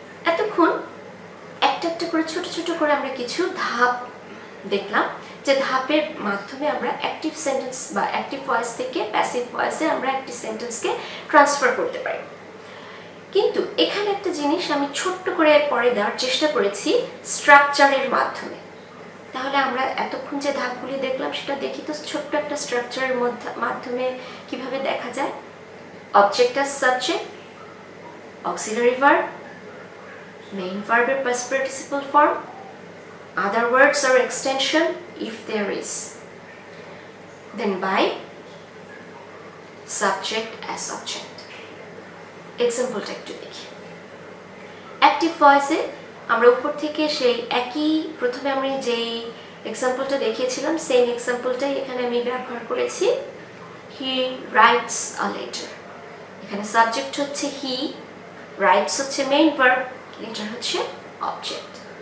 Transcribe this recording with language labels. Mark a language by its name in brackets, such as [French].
[Bangla] এতক্ষণ একটা একটা করে ছোট ছোট করে আমরা কিছু ধাপ দেখলাম, যে ধাপের মাধ্যমে আমরা অ্যাক্টিভ সেন্টেন্স বা অ্যাক্টিভ ভয়েস থেকে প্যাসিভ ভয়েসে আমরা একটি সেন্টেন্সকে ট্রান্সফার করতে পারি। কিন্তু এখানে একটা জিনিস আমি ছোট্ট করে পরে দেওয়ার চেষ্টা করেছি স্ট্রাকচারের মাধ্যমে। তাহলে আমরা এতক্ষণ যে ধাপগুলি দেখলাম সেটা দেখি তো ছোট্ট একটা স্ট্রাকচারের মাধ্যমে কিভাবে দেখা যায়। [English] Object as subject, auxiliary verb, main ভার্বের past participle form, other words or extension if there is, then by, subject as object. [Bangla] এক্সাম্পলটা একটু দেখি। অ্যাক্টিভ ভয়েসে আমরা উপর থেকে সেই একই, প্রথমে আমি যেই এক্সাম্পলটা দেখিয়েছিলাম সেম এক্সাম্পলটাই এখানে আমি ব্যবহার করেছি। [English] he writes a letter, [Bangla] এখানে সাবজেক্ট হচ্ছে হি, রাইটস হচ্ছে মেইন ভার্ব, লেটার হচ্ছে অবজেক্ট।